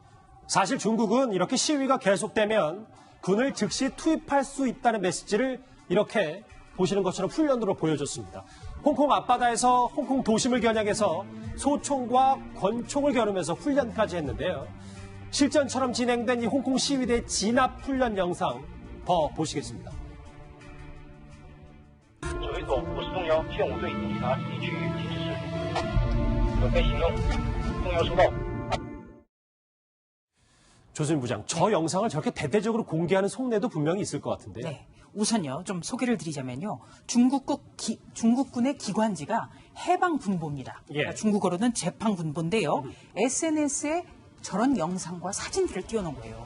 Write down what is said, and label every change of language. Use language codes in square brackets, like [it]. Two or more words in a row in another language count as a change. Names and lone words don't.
[ko] 사실 중국은 이렇게 시위가 계속되면 군을 즉시 투입할 수 있다는 메시지를 이렇게 보시는 것처럼 훈련으로 보여줬습니다. 홍콩 앞바다에서 홍콩 도심을 겨냥해서 소총과 권총을 겨누면서 훈련까지 했는데요. 실전처럼 진행된 이 홍콩 시위대 진압 훈련 영상 더 보시겠습니다. [zh] 指挥所不是动摇，劝我队抵达地区及时示警，准备行动，动摇收到。 [ko] 조수민 부장, 저 영상을 저렇게 대대적으로 공개하는 속내도 분명히 있을 것 같은데요. 네. 우선요, 좀 소개를 드리자면요. 중국군의 기관지가 해방군보입니다. 예. 그러니까 중국어로는 재판군보인데요. SNS에 저런 영상과 사진들을 띄워놓은 거예요.